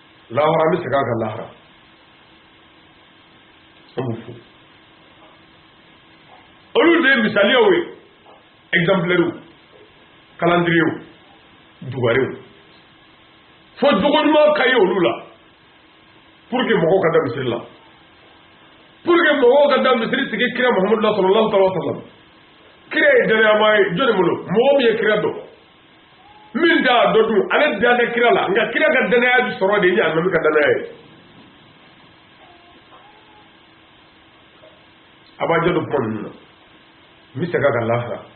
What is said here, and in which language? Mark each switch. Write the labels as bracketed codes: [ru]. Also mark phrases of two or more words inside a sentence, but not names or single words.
[bm] lahara mi sega ka lahara amu fu olu de misaliyaw ye [fr] exemplaire calendrier [bm] dugarew fo jogoɲuman ka ye olu la pour que mɔgɔw ka da misiri la [fr] pour que [bm] mɔgɔw ka da misiri sigi kira Muhammadu la [ar] صلى الله عليه وسلم [bm] kira ye danayama ye jɔnni bolo mɔgɔ min ye kira dɔn min t'a dɔ dun ale dan tɛ kira la nka kira ka danaya bi sɔrɔ de ni alimami ka danaya ye a b'a jɛ don kuma ninnu na n bɛ segin a kan lahara